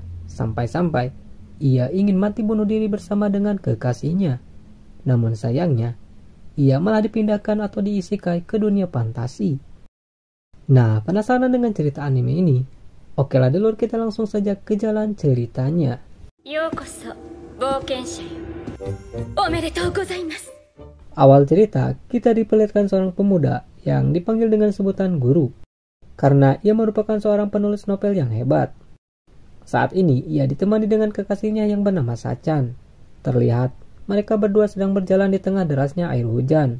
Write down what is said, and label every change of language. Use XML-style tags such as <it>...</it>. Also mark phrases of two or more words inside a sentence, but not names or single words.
<id>Sampai-sampai ia ingin mati bunuh diri bersama dengan kekasihnya. Namun sayangnya, ia malah dipindahkan atau diisekai ke dunia fantasi. Nah, penasaran dengan cerita anime ini? Oke lah dulur, kita langsung saja ke jalan ceritanya.</id> <ja>ようこそ、冒険者よ。おめでとうございます.</ja> <id>Awal cerita, kita diperlihatkan seorang pemuda yang dipanggil dengan sebutan guru. Karena ia merupakan seorang penulis novel yang hebat. Saat ini, ia ditemani dengan kekasihnya yang bernama Sachan. Terlihat mereka berdua sedang berjalan di tengah derasnya air hujan.</id>